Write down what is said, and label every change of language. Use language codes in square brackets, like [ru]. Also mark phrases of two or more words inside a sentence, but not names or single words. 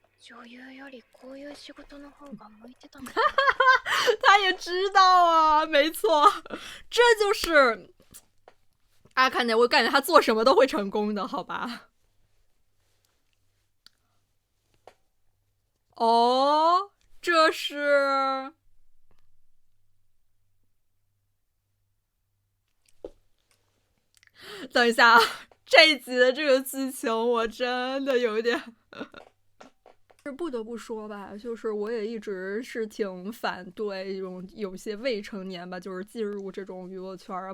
[ja] 女優よりこういう仕事の方が向いてたのか [zh] 他也知道啊，没错，这就是阿卡内，我感觉他做什么都会成功的，好吧？哦，这是等一下啊，这一集的这个剧情我真的有点是不得不说吧，就是我也一直是挺反对这种有些未成年吧，就是进入这种娱乐圈啊。